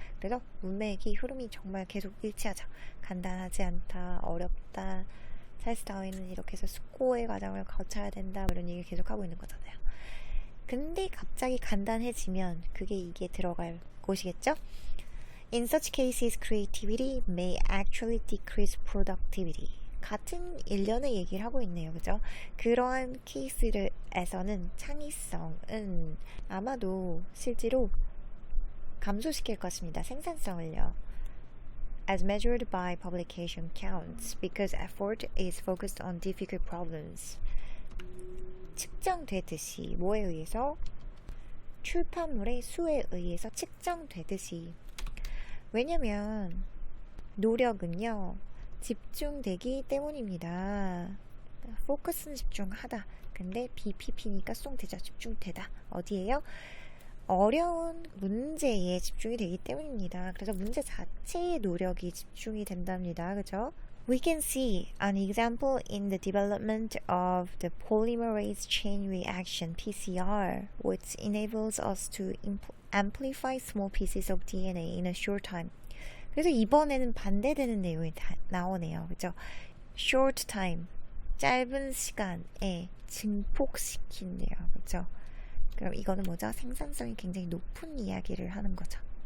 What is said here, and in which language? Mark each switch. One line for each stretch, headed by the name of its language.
Korean: 그래서 문맥이 흐름이 정말 계속 일치하죠. 간단하지 않다. 어렵다. 찰스 다윈은 이렇게 해서 숙고의 과정을 거쳐야 된다. 이런 얘기를 계속 하고 있는 거잖아요. 근데 갑자기 간단해지면 그게 이게 들어갈 곳이겠죠?
English: In such cases, creativity may actually decrease productivity.
Korean: 같은 일련의 얘기를 하고 있네요. 그죠? 그러한 케이스에서는 창의성은 아마도 실제로 감소시킬 것입니다. 생산성을요.
English: As measured by publication counts, because effort is focused on difficult problems.
Korean: 측정되듯이 뭐에 의해서? 출판물의 수에 의해서 측정되듯이. 왜냐면 노력은요 집중되기 때문입니다. 포커스는 집중하다. 근데 BPP니까 쏙되죠. 집중되다. 어디에요? 어려운 문제에 집중이 되기 때문입니다. 그래서 문제 자체의 노력이 집중이 된답니다. 그죠?
English: We can see an example in the development of the polymerase chain reaction (PCR), which enables us to amplify small pieces of DNA in a short time.
Korean: 그래서 이번에는 반대되는 내용이 나오네요. 그죠?
English: Short time,
Korean: 짧은 시간에 증폭시킨대요. 그죠? 그럼 이거는 뭐죠? 생산성이 굉장히 높은 이야기를 하는 거죠.